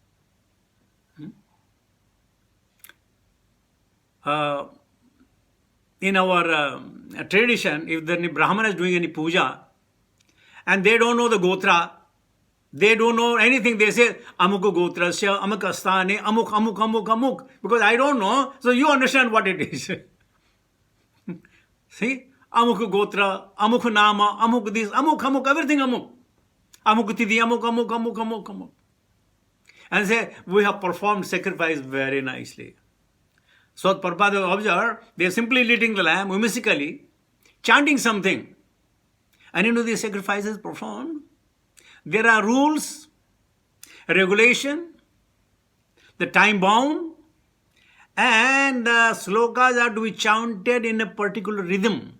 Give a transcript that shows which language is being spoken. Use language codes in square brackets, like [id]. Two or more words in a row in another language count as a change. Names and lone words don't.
[en] In our tradition, if the Brahmana is doing any puja and they don't know the gotra, they don't know anything, they say [sa] Amuk Gotrasya, Amuk Asthane, Amuk, Amuk, Amuk, Amuk. [en] Because I don't know, so you understand what it is. See? [sa] Amuk Gotra, Amuk Nama, Amuk this, Amuk, Amuk, everything Amuk. Amuk Tidi, Amuk, Amuk, Amuk, Amuk, Amuk. [en] And say, we have performed sacrifice very nicely. So Prabhupada observed, they are simply lighting the lamp whimsically, chanting something. And into the sacrifices performed, there are rules, regulation, the time bound, and the slokas are to be chanted in a particular rhythm.